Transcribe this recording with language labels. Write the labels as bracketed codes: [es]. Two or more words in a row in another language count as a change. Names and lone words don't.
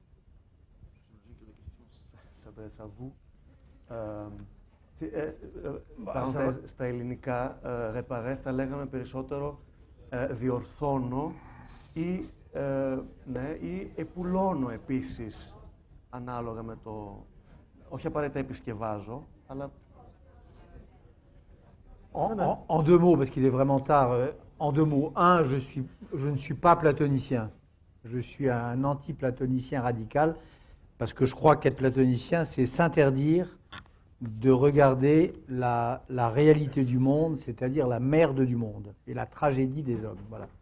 [el] Στα ελληνικά, ρεπαρέ θα λέγαμε περισσότερο διορθώνω ή, ναι, ή επουλώνω επίσης, ανάλογα με το... Όχι απαραίτητα επισκευάζω, αλλά... [fr] En deux mots, parce qu'il est vraiment tard, en deux mots. Un, je ne suis pas platonicien. Je suis un anti-platonicien radical, parce que je crois qu'être platonicien, c'est s'interdire de regarder la réalité du monde, c'est-à-dire la merde du monde et la tragédie des hommes.